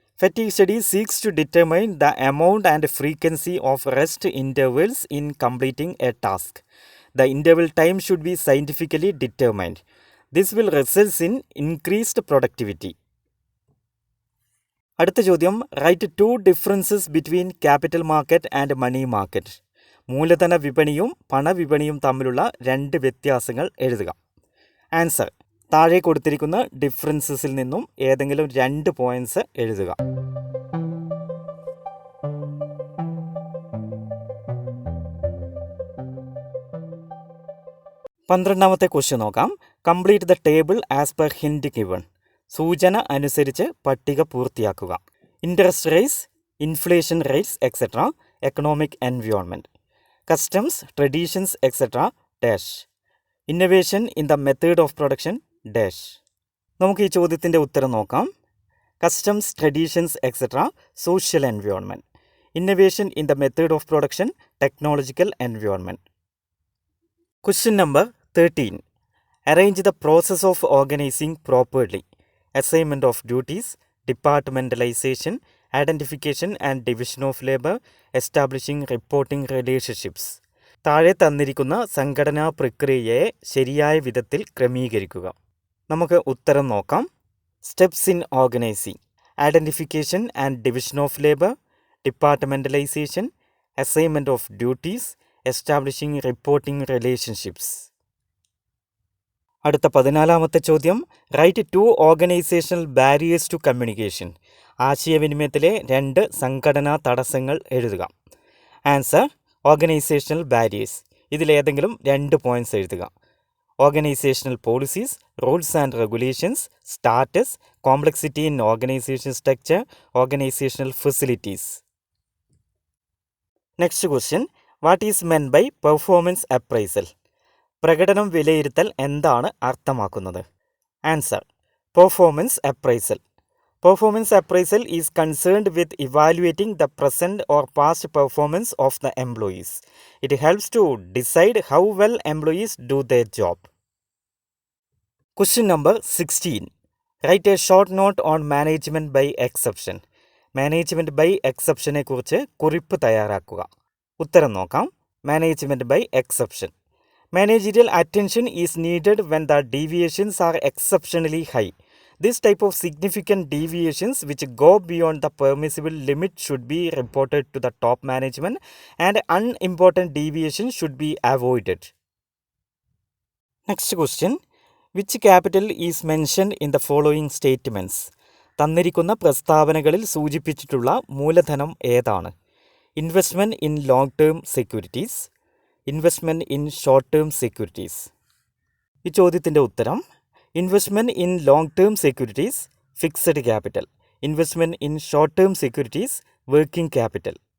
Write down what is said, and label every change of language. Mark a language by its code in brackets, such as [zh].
[en] Fatigue study seeks to determine the amount and frequency of rest intervals in completing a task. The interval time should be scientifically determined. This will result in increased productivity. [ml] അടുത്ത ചോദ്യം, [en] Write 2 differences between capital market and money market. [ml] മൂലധന വിപണിയും പണവിപണിയും തമ്മിലുള്ള 2 വ്യത്യാസങ്ങൾ എഴുതുക. Answer, താഴെ കൊടുത്തിരിക്കുന്ന ഡിഫറൻസസിൽ നിന്നും ഏതെങ്കിലും 2 പോയിന്റ്സ് എഴുതുക. പന്ത്രണ്ടാമത്തെ ക്വസ്റ്റ്യൻ നോക്കാം. [en] Complete the table as per hint given. [ml] സൂചന അനുസരിച്ച് പട്ടിക പൂർത്തിയാക്കുക. [en] Interest rates, inflation rates etcetera, economic environment, customs, traditions etcetera dash, innovation in the method of production dash. [ml] നമുക്ക് ഈ ചോദ്യത്തിൻ്റെ ഉത്തരം നോക്കാം. [en] Customs, traditions etcetera social environment, innovation in the method of production technological environment. Question number 13. Arrange the process of organizing properly. Assignment of duties, departmentalization, identification and division of labor, establishing reporting relationships. [ml] താഴെ തന്നിരിക്കുന്ന സംഘടനാ പ്രക്രിയയെ ശരിയായ വിധത്തിൽ ക്രമീകരിക്കുക. നമുക്ക് ഉത്തരം നോക്കാം. [en] Steps in organising, identification and division of labour, departmentalisation, assignment of duties, establishing reporting relationships. [ml] അടുത്ത 14-ാമത്തെ ചോദ്യം, [en] Write 2 organisational barriers to communication. [ml] ആശയവിനിമയത്തിലെ 2 സംഘടനാ തടസ്സങ്ങൾ എഴുതുക. [en] Answer, organisational barriers. [ml] ഇതിലേതെങ്കിലും 2 പോയിന്റ്സ് എഴുതുക. [en] Organisational policies, rules and regulations, status, complexity in organisation structure, organisational facilities. Next question, what is meant by performance appraisal? [ml] പ്രകടനം വിലയിരുത്തൽ എന്താണ് അർത്ഥമാക്കുന്നത്? [en] Answer, performance appraisal. Performance appraisal is concerned with evaluating the present or past performance of the employees. It helps to decide how well employees do their job. Question number 16. Write a short note on management by exception. [ml] Management by എക്സെപ്ഷനെ കുറിച്ച് കുറിപ്പ് തയ്യാറാക്കുക. ഉത്തരം നോക്കാം. [en] Management by exception. Managerial attention is needed when the deviations are exceptionally high. This type of significant deviations which go beyond the permissible limit should be reported to the top management and unimportant deviations should be avoided. Next question. Which capital is mentioned in the following statements? [ml] തന്നിരിക്കുന്ന പ്രസ്താവനകളിൽ സൂചിപ്പിച്ചിട്ടുള്ള മൂലധനം ഏതാണ്? [en] Investment in long term securities, investment in short term securities. [ml] ഈ ചോദ്യത്തിൻ്റെ ഉത്തരം, [en] Investment in long term securities fixed capital, investment in short term securities working capital.